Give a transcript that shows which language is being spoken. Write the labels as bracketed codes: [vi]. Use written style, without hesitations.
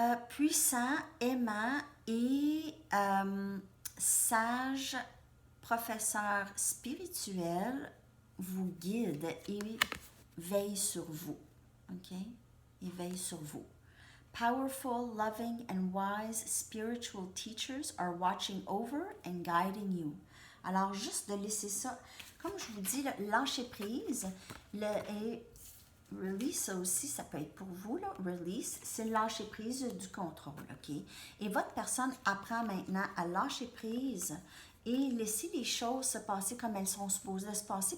[fr] Puissant, aimant et sage professeur spirituel vous guide et veille sur vous. OK? Et veille sur vous. [en] Powerful, loving and wise spiritual teachers are watching over and guiding you. [fr] Alors, juste de laisser ça, comme je vous dis, lâcher prise, et release, ça aussi, ça peut être pour vous, là, release, c'est lâcher prise du contrôle, OK? Et votre personne apprend maintenant à lâcher prise et laisser les choses se passer comme elles sont supposées se passer.